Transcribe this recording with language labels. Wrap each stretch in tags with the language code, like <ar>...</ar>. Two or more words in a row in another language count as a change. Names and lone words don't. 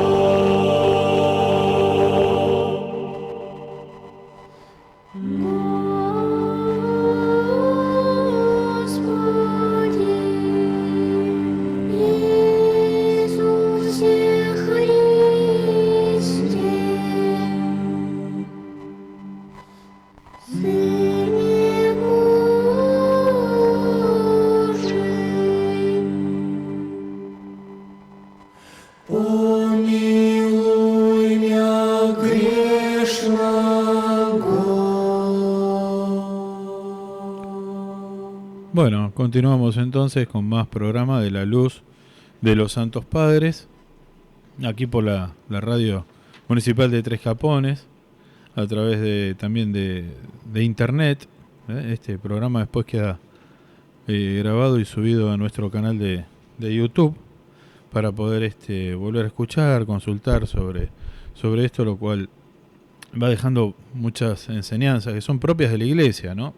<ru>Господи Иисусе Христе, Сыне Божий, Помилуй мя грешного.</ru> <es>Bueno, continuamos entonces con más programa de la luz de los Santos Padres, aquí por la radio municipal de Tres Capones, a través también de internet. Este programa después queda grabado y subido a nuestro canal de YouTube para poder volver a escuchar, consultar sobre esto, lo cual va dejando muchas enseñanzas que son propias de la Iglesia, ¿no?</es>